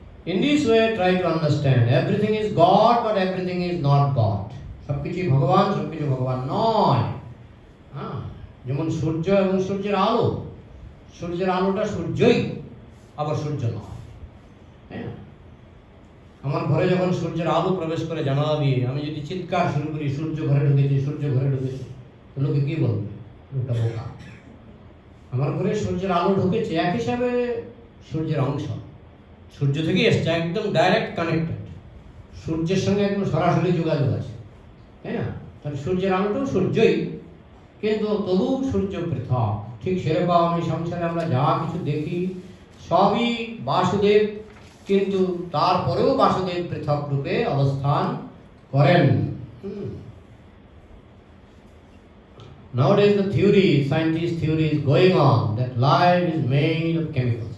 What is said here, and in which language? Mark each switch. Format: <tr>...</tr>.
<en>In this way, try to understand everything is God, but everything is not God.</en> <bn>সবকিছু ভগবান, সবকিছু ভগবান নয়। হ্যাঁ, যেমন সূর্য এবং সূর্যের আলো, সূর্যের আলোটা সূর্যই, আবার সূর্য নয়। হ্যাঁ, আমার ঘরে যখন সূর্যের আলো প্রবেশ করে জানালা দিয়ে, আমি যদি চিৎকার শুরু করি সূর্য ঘরে ঢুকেছে, সূর্য ঘরে ঢুকেছে, লোকে কি বলবে? লোকটা বোকা। আমার ঘরে সূর্যের আলো ঢুকেছে, এক হিসাবে সূর্যের অংশ, সূর্য থেকেই এসছে, একদম ডাইরেক্ট কানেক্টেড, সূর্যের সঙ্গে একদম সরাসরি যোগাযোগ আছে, তাই না? তাহলে সূর্যের আলোটাও সূর্যই, কিন্তু তবু সূর্য পৃথক। ঠিক সেরকম এই সংসারে আমরা যা কিছু দেখি সবই বাসুদেব, কিন্তু তারপরেও বাসুদেব পৃথক রূপে অবস্থান করেন।</bn> <en>Nowadays the theory, scientist theory is going on that life is made of chemicals.</en>